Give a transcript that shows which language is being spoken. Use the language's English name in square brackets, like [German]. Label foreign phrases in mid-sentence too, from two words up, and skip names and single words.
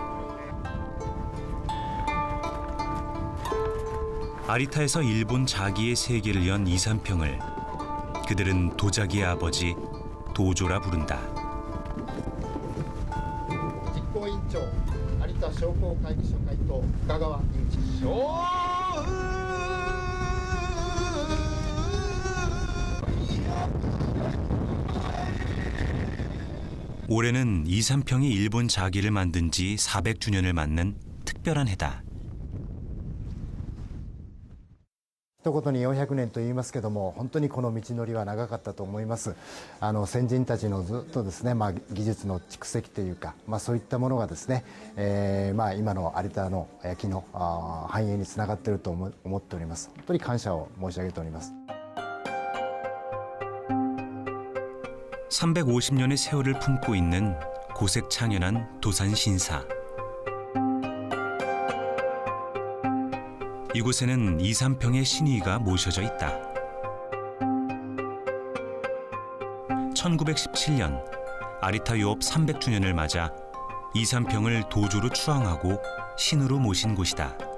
[Korean] 아리타에서 일본 자기의 세계를 연 이삼평을 그들은 도자기의 아버지 도조라 부른다. [Japanese] 집행위원장 아리타 商工会議所会頭深川雄一。 [Korean] 올해는 이삼평이 일본 자기를 만든 지 400주년을 맞는 특별한 해다. [Japanese] 一言に400年と言いますけども、本当にこの道のりは長かったと思います。先人たちのずっとですね、技術の蓄積というか、そういったものがですね、今の有田の焼きの繁栄につながっていると思っております。本当に感謝を申し上げております。 [Korean] 350년의 세월을 품고 있는 고색창연한 도산신사. 이곳에는 이삼평의 신의가 모셔져 있다. 1917년 아리타 요업 300주년을 맞아 이삼평을 도조로 추앙하고 신으로 모신 곳이다.